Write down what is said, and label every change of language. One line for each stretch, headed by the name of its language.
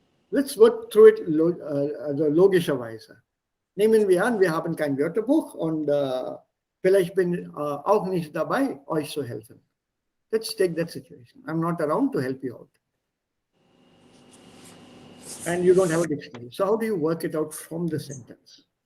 English: Let's work through it
German: also logischerweise. Nehmen wir an, wir haben kein Wörterbuch und vielleicht bin auch nicht dabei, euch zu helfen.
English: Let's take that situation. I'm not around to help you out. And you don't have a dictionary. So how do you work it out from the sentence?